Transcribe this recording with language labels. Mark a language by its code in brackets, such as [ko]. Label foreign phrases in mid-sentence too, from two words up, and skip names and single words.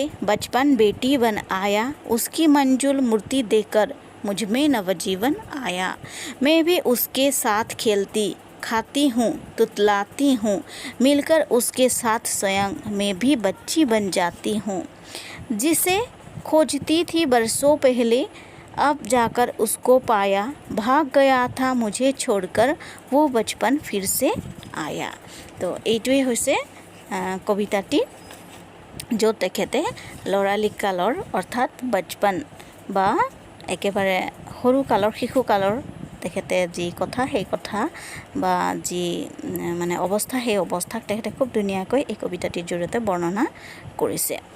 [hi] बचपन बेटी बन आया उसकी मंजुल मूर्ति देकर मुझ में नवजीवन आया मैं भी उसके साथ खेलती खाती हूँ तुतलाती हूँ मिलकर उसके साथ स्वयं मैं भी बच्ची बन जाती हूँ जिसे खोजती थी बरसों पहले अब जाकर उसको पाया भाग गया था मुझे छोड़कर वो बचपन फिर से आया। [as] तो এইটোৱে হৈছে কবিতাটি য'ত তেখেতে ল'ৰালিকালৰ অৰ্থাৎ বচপন বা একেবাৰে সৰু কালৰ শিশুকালৰ তেখেতে যি কথা সেই কথা বা যি মানে অৱস্থা সেই অৱস্থাক তেখেতে খুব ধুনীয়াকৈ এই কবিতাটিৰ জৰিয়তে বৰ্ণনা কৰিছে।